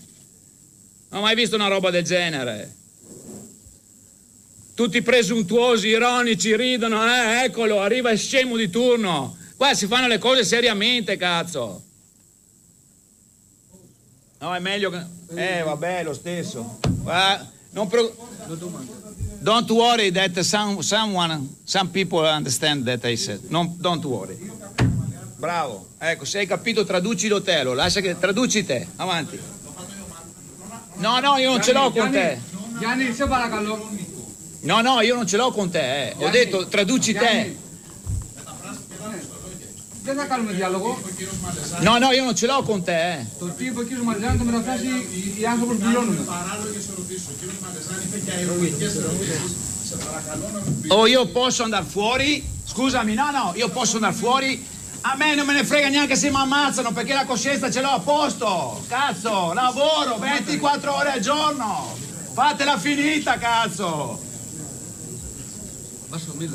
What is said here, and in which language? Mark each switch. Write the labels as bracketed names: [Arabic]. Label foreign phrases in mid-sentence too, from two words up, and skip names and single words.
[Italian] Non ho mai visto una roba del genere. Tutti presuntuosi, ironici, ridono. Eccolo, arriva il scemo di turno. Qua si fanno le cose seriamente, cazzo. No, è meglio che... vabbè, lo stesso. [English] Don't worry that some people understand that I said. Don't worry. [Italian] Bravo. Ecco, se hai capito, traducilo te. Lascia che... Traduci te. Avanti. No, io non ce l'ho con te. [Greek] Gianni, σε παρακαλώ. [Italian] No, io non ce l'ho con te. Ho detto, traduci te. [Greek] Δεν θα κάνουμε διάλογο. No, io non ce l'ho con te. Το τι είπε ο κύριος Μαρζάνη το μεταφράσει οι άνθρωποι που πληρώνουν. Παράλογες ερωτήσεις. Ο κύριος Μαρζάνη είπε και αερολογικές ερωτήσεις. Σε παρακαλώ να μου πείτε. [Italian] Io posso andare fuori? Scusami, no, io posso andare fuori? A me non me ne frega neanche se mi ammazzano perché la coscienza ce l'ho a posto. Cazzo, lavoro 24 ore al giorno. Fatela finita, cazzo. Basta, milla.